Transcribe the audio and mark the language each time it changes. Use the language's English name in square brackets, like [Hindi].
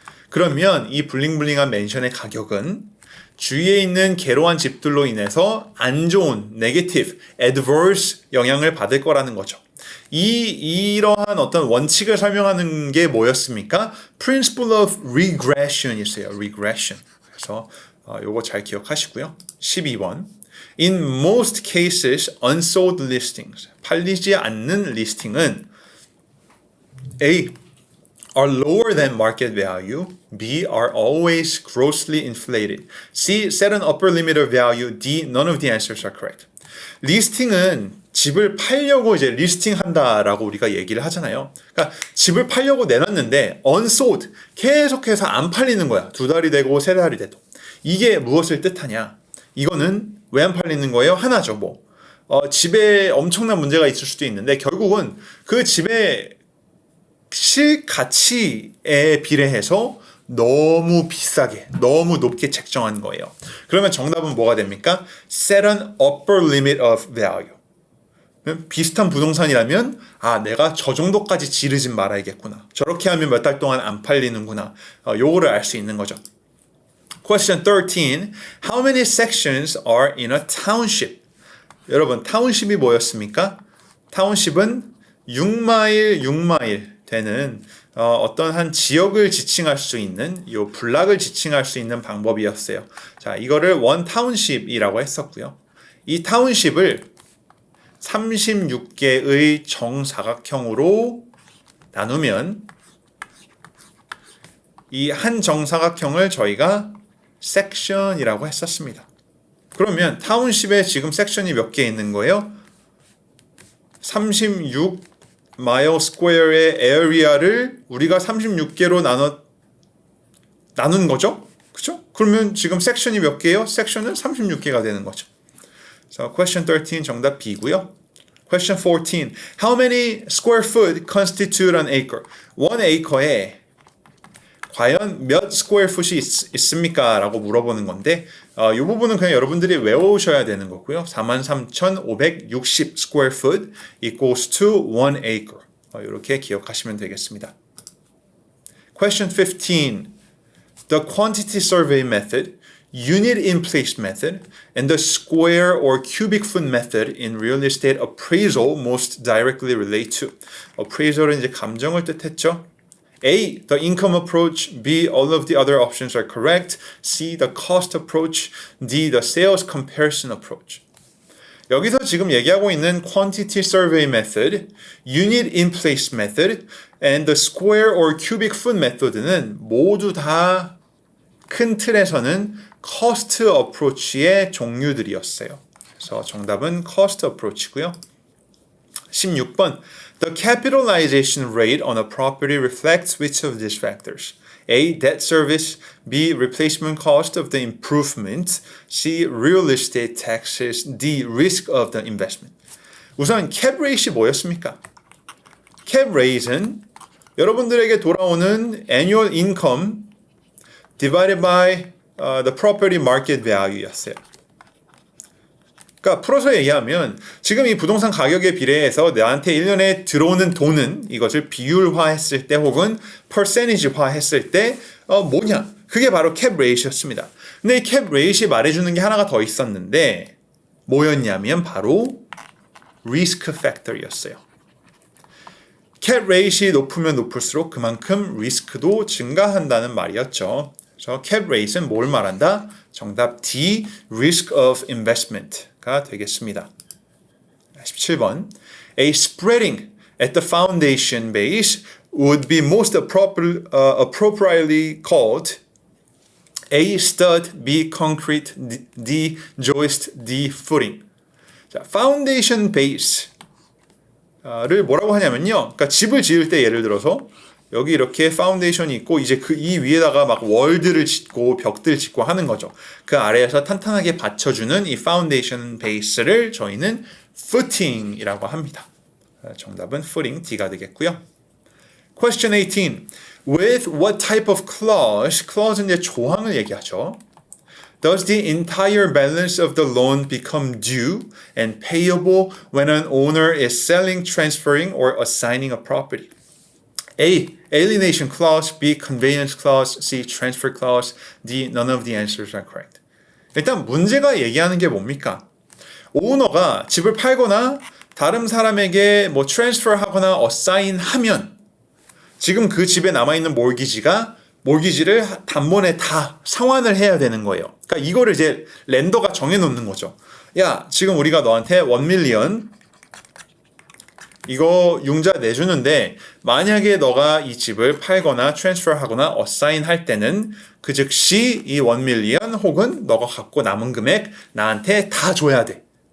[Korean] 그러면 이 블링블링한 맨션의 가격은 주위에 있는 괴로운 집들로 인해서 안 좋은, [English] negative, adverse [Korean] 영향을 받을 거라는 거죠. 이러한 어떤 원칙을 설명하는 게 뭐였습니까? [English] Principle of regression [Korean] 있어요. [English] regression. [Korean] 그래서 요거 잘 기억하시고요. 12번. [English] In most cases, unsold listings. [Korean] 팔리지 않는 리스팅은 A. [English] are lower than market value. B. are always grossly inflated. C. set an upper limit of value. D. none of the answers are correct. [Korean] 리스팅은 집을 팔려고 이제 리스팅 한다라고 우리가 얘기를 하잖아요. 그러니까 집을 팔려고 내놨는데 unsold 계속해서 안 팔리는 거야. 2달이 되고 3달이 돼도. 이게 무엇을 뜻하냐? 이거는 왜 안 팔리는 거예요? 하나죠. 집에 엄청난 문제가 있을 수도 있는데 결국은 그 집의 실가치에 비례해서 너무 비싸게, 너무 높게 책정한 거예요. 그러면 정답은 뭐가 됩니까? Set an upper limit of value. 비슷한 부동산이라면 내가 저 정도까지 지르진 말아야겠구나. 저렇게 하면 몇 달 동안 안 팔리는구나. 요거를 알 수 있는 거죠. [English] Question 13. How many sections are in a township? [Korean] 여러분, 타운십이 뭐였습니까? 타운십은 6마일 되는 어떤 한 지역을 지칭할 수 있는 요 블락을 지칭할 수 있는 방법이었어요. 자, 이거를 원 타운십이라고 했었고요. 이 타운십을 36개의 정사각형으로 나누면 이 한 정사각형을 저희가 섹션이라고 했었습니다. 그러면 타운십에 지금 섹션이 몇 개 있는 거예요? 36 마일 스퀘어의 에어리아를 우리가 36개로 나눈 거죠? 그죠? 그러면 지금 섹션이 몇 개예요? 섹션은 36개가 되는 거죠. [English] So question 13 [Korean] 정답 B고요. [English] Question 14. How many square foot constitute an acre? [Korean] 1acre에 과연 몇 square foot이 있습니까? 라고 물어보는 건데 이 부분은 그냥 여러분들이 외우셔야 되는 거고요. [English] 43,560 square foot equals to 1 acre. [Korean] 이렇게 기억하시면 되겠습니다. [English] Question 15. The quantity survey method, unit in place method, and the square or cubic foot method in real estate appraisal most directly relate to. [Korean] appraisal은 이제 감정을 뜻했죠. [English] A. The income approach. B. All of the other options are correct. C. The cost approach. D. The sales comparison approach. [Korean] 여기서 지금 얘기하고 있는 quantity survey method, unit in place method, and the square or cubic foot method는 모두 다 큰 틀에서는 cost approach의 종류들이었어요. 그래서 정답은 cost approach고요. 16번. [English] The capitalization rate on a property reflects which of these factors? A. Debt service. B. Replacement cost of the improvement. C. Real estate taxes. D. Risk of the investment. [Korean] 우선 cap rate이 뭐였습니까? [English] cap rate [Korean] 은 여러분들에게 돌아오는 [English] annual income divided by the property market value였어요. [Korean] 그러니까 풀어서 얘기하면 지금 이 부동산 가격에 비례해서 나한테 1년에 들어오는 돈은 이것을 비율화했을 때 혹은 percentage화했을 때 뭐냐? 그게 바로 캡 레이시였습니다. 근데 이 캡 레이시 말해주는 게 하나가 더 있었는데 뭐였냐면 바로 리스크 팩터였어요. 캡 레이시 높으면 높을수록 그만큼 리스크도 증가한다는 말이었죠. 그래서 캡 레이트는 뭘 말한다? 정답 [English] D, risk of investment가 [Korean] 되겠습니다. 17번. [English] A spreading at the foundation base would be most appropriately called A. stud, B. concrete, D. joist, D. footing. [Korean] 자, foundation base를 뭐라고 하냐면요. 그러니까 집을 지을 때 예를 들어서 여기 이렇게 파운데이션이 있고 이제 그 이 위에다가 막 월들을 짓고 벽들 짓고 하는 거죠. 그 아래에서 탄탄하게 받쳐주는 이 파운데이션 베이스를 저희는 footing이라고 합니다. 정답은 footing D가 되겠고요. [English] Question 18. With what type of clause? [Korean] clause는 이제 조항을 얘기하죠. [English] Does the entire balance of the loan become due and payable when an owner is selling, transferring, or assigning a property? A. Alienation clause, B. Conveyance clause, C. Transfer clause, D. None of the answers are correct. [Korean] 일단 문제가 얘기하는 게 뭡니까? 오너가 집을 팔거나 다른 사람에게 뭐 트랜스퍼하거나 어사인하면 지금 그 집에 남아있는 몰기지를 단번에 다 상환을 해야 되는 거예요. 그러니까 이거를 이제 렌더가 정해놓는 거죠. 야, 지금 우리가 너한테 1 밀리언 이거 융자 내주는데 만약에 너가 이 집을 팔거나 트랜스퍼하거나 어사인할 때는 그 즉시 이 1 밀리언 혹은 너가 갖고 남은 금액 나한테 다 줘야 돼.